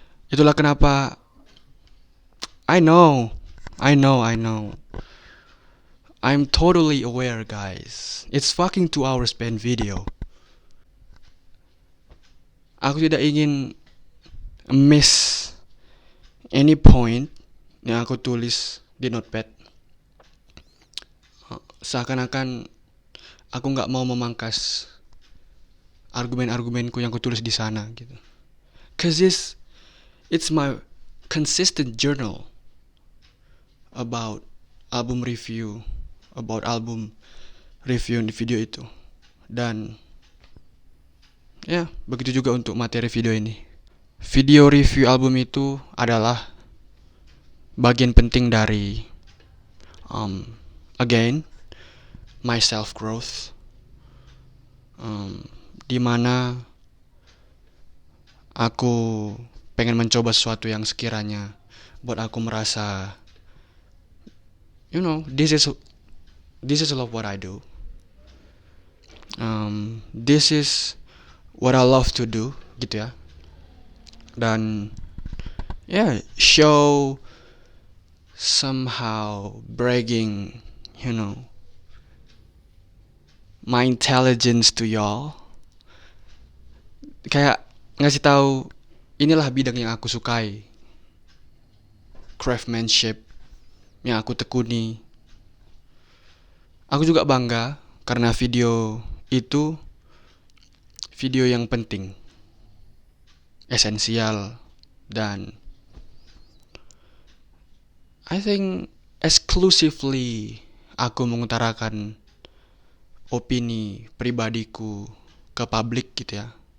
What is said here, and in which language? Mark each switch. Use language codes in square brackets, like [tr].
[id] Itulah kenapa [en] I know, I know. I'm totally aware, guys. It's fucking 2 hours spent video. [id] Aku tidak ingin [en] miss any point [id] yang aku tulis di notepad. Seakan-akan aku nggak mau memangkas argumen-argumenku yang aku tulis di sana gitu. [en] Cause it's my consistent journal about album review, about album review [id] di video itu. Dan ya, begitu juga untuk materi video ini. Video review album itu adalah bagian penting dari [en] again my self growth, [id] di mana aku pengen mencoba sesuatu yang sekiranya buat aku merasa, [en] this is a lot what I do. This is what I love to do, [id] gitu ya. [en] Dan show somehow bragging, my intelligence to y'all. [id] Kayak ngasih tahu inilah bidang yang aku sukai, craftsmanship yang aku tekuni. Aku juga bangga karena video itu video yang penting, esensial, dan [en] I think exclusively [id] aku mengutarakan opini pribadiku ke publik gitu ya.